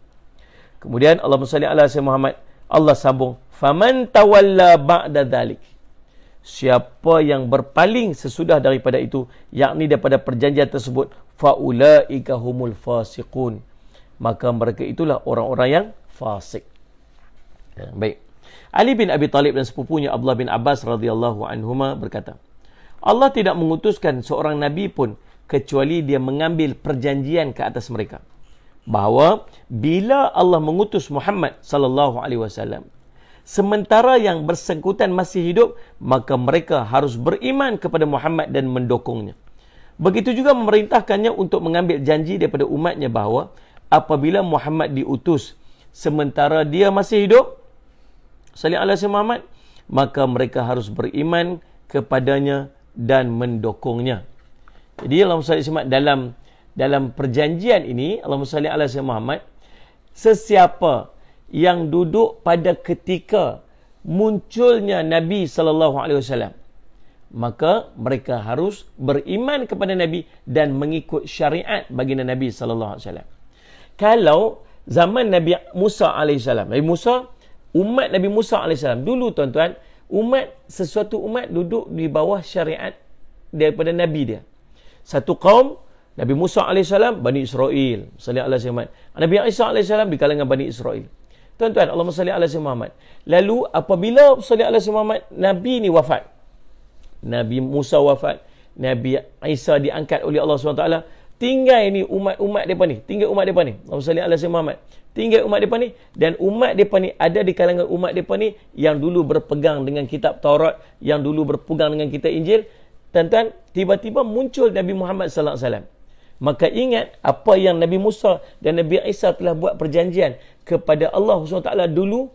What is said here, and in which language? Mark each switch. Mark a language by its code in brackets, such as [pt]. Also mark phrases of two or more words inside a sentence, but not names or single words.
[ms] Kemudian Allah [ar] صلى الله عليه محمد, [ms] Allah sambung, [ar] فمن تولى بعد ذلك. [ms] Siapa yang berpaling sesudah daripada itu, yakni daripada perjanjian tersebut, [ar] فأولئك هم الفاسقون, [ms] maka mereka itulah orang-orang yang fasik. Baik. Ali bin Abi Talib dan sepupunya Abdullah bin Abbas [ar] رضي الله عنهما [ms] berkata, Allah tidak mengutuskan seorang nabi pun kecuali dia mengambil perjanjian ke atas mereka, bahawa bila Allah mengutus Muhammad [ar] صلى الله عليه وسلم, [ms] sementara yang bersangkutan masih hidup, maka mereka harus beriman kepada Muhammad dan mendukungnya. Begitu juga memerintahkannya untuk mengambil janji daripada umatnya bahawa apabila Muhammad diutus sementara dia masih hidup, [ar] صلى الله عليه محمد, [ms] maka mereka harus beriman kepadanya dan mendukungnya. Jadi dalam perjanjian ini, [ar] اللهم صل على سيدنا محمد, [ms] sesiapa yang duduk pada ketika munculnya Nabi [ar] صلى الله عليه وسلم, [ms] maka mereka harus beriman kepada Nabi dan mengikut syariat baginda Nabi [ar] صلى الله عليه وسلم. [ms] Kalau zaman Nabi Musa [ar] عليه السلام, [ms] Nabi Musa umat Nabi Musa AS. Dulu tuan-tuan, sesuatu umat duduk di bawah syariat daripada Nabi dia. Satu kaum, Nabi Musa AS, Bani Israel. [ar] صل على محمد. [ms] Nabi Isa AS di kalangan Bani Israel. Tuan-tuan, [ar] اللهم صل على محمد. [ms] Lalu apabila [ar] صل على محمد, [ms] Nabi ni wafat. Nabi Musa wafat. Nabi Isa diangkat oleh Allah SWT. Tinggal ni umat-umat mereka ni. Tinggal umat mereka ni. [ar] اللهم صل على محمد. [ms] Tinggal umat mereka ni. Dan umat mereka ni ada di kalangan umat mereka ni yang dulu berpegang dengan kitab Taurat, yang dulu berpegang dengan kitab Injil. Tuan-tuan, tiba-tiba muncul Nabi Muhammad SAW. Maka ingat apa yang Nabi Musa dan Nabi Isa telah buat perjanjian kepada Allah SWT dulu.